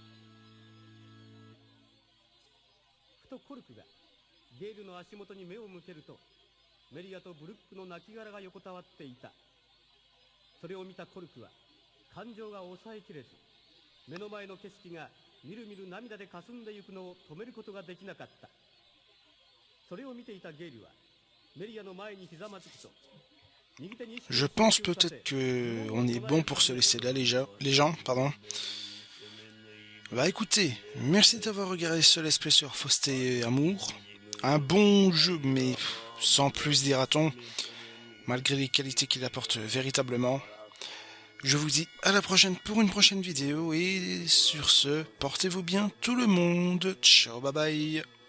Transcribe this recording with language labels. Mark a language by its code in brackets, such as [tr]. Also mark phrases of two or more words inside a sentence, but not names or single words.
[ja] ふとコルクがゲールの足元に目を向けるとメリアとブルックの亡骸が横たわっていた。それを見たコルクは感情が抑えきれず、目の前の景色がみるみる涙でかすんでゆくのを止めることができなかった。それを見ていたゲイルはメリアの前にひざまずくと、 [fr] Je pense peut-être que on est bon pour se laisser là les gens, pardon. Bah écoutez, merci d'avoir regardé ce let's play sur Fausté et Amour. Un bon jeu, mais sans plus dira-t-on, malgré les qualités qu'il apporte véritablement. Je vous dis à la prochaine pour une prochaine vidéo, et sur ce, portez-vous bien tout le monde. [en] Ciao, bye bye.